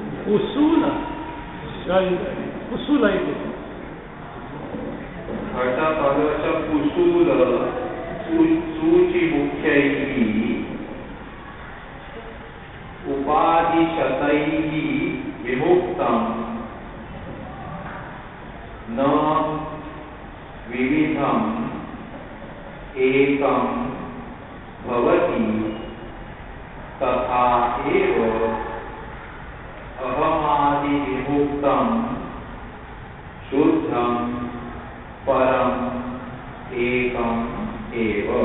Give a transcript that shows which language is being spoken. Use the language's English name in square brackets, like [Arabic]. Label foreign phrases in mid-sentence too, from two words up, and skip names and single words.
[English] Kusula. Kusula it is. [Sanskrit] घटपदश कुसूल सूचिमुख्यैः उपाधिशतैः विमुक्तं न विविधम् एकं भवति तथा एव अहमादिविमुक्तं शुद्धं परम एकम एव.